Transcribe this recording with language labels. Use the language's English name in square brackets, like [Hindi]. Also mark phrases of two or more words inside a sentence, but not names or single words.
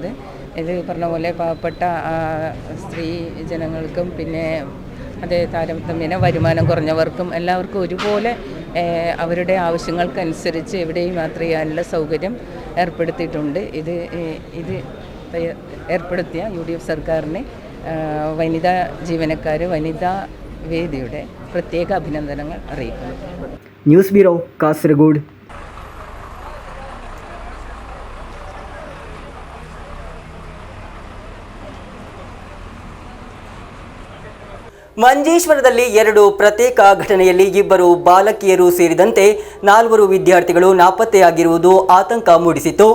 [Malayalam] ഇത് പറഞ്ഞ പോലെ പാവപ്പെട്ട സ്ത്രീ ജനങ്ങൾക്കും പിന്നെ അതേ താരതമ്യേന വരുമാനം കുറഞ്ഞവർക്കും എല്ലാവർക്കും ഒരുപോലെ അവരുടെ ആവശ്യങ്ങൾക്കനുസരിച്ച് എവിടെയും യാത്ര ചെയ്യാനുള്ള സൗകര്യം ഏർപ്പെടുത്തിയിട്ടുണ്ട്. ഇത് ഏർപ്പെടുത്തിയ UDF സർക്കാരിനെ വനിതാ ജീവനക്കാർ, വനിതാ വേദിയുടെ പ്രത്യേക അഭിനന്ദനങ്ങൾ അറിയിക്കുന്നു. [Kannada] ನ್ಯೂಸ್ ಬ್ಯೂರೋ, ಕಾಸರಗೋಡು. ಮಂಜೇಶ್ವರದಲ್ಲಿ 2 ಪ್ರತ್ಯೇಕ ಘಟನೆಯಲ್ಲಿ 2 ಬಾಲಕಿಯರು ಸೇರಿದಂತೆ 4 ವಿದ್ಯಾರ್ಥಿಗಳು ನಾಪತ್ತೆಯಾಗಿರುವುದು ಆತಂಕ ಮೂಡಿಸಿತು.